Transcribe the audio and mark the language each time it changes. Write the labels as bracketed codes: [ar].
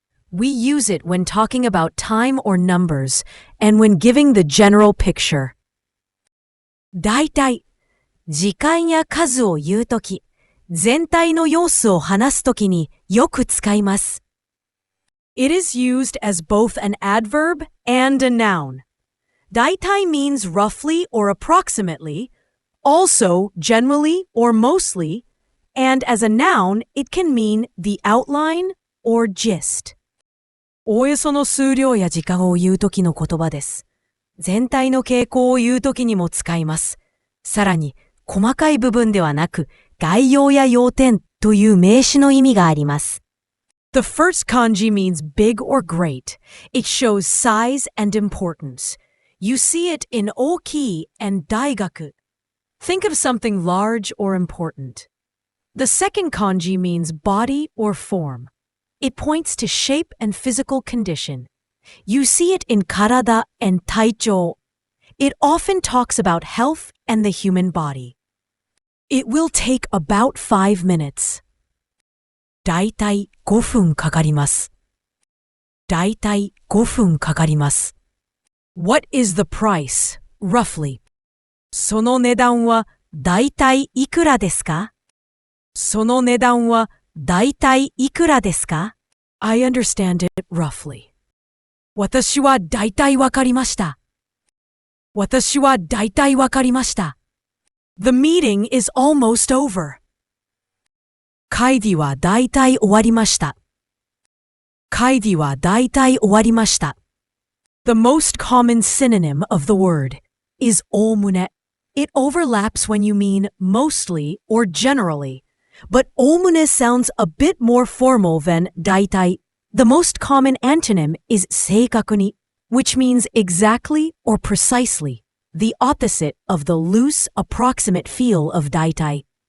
[en] We use it when talking about time or numbers and when giving the general picture. [ja] だいたい、時間や数を言うとき、全体の様子を話すときによく使います。 [en] It is used as both an adverb and a noun. だいたい means roughly or approximately, also generally or mostly, and as a noun, it can mean the outline or gist. [ja] おおよその数量や時間を言うときの言葉です。全体の傾向を言うときにも使います。さらに、細かい部分ではなく、概要や要点という名詞の意味があります。 [en] The first kanji means big or great. It shows size and importance. You see it in 大きい and 大学. Think of something large or important. The second kanji means body or form. It points to shape and physical condition. You see it in 体 and 体調. It often talks about health and the human body. It will take about 5 minutes. [ja] だいたい5分かかります。だいたい5分かかります。 [en] What is the price, roughly? [ja] その値段はだいたいいくらですか？その値段はだいたいいくらですか？ [en] I understand it roughly. [ja] 私はだいたいわかりました。私はだいたいわかりました。 [en] The meeting is almost over. [ja] 会議はだいたい終わりました。会議はだいたい終わりました。 [en] The most common synonym of the word is おおむね. It overlaps when you mean mostly or generally, but おおむね sounds a bit more formal than だいたい. The most common antonym is 正確に, which means exactly or precisely, the opposite of the loose, approximate feel of だいたい.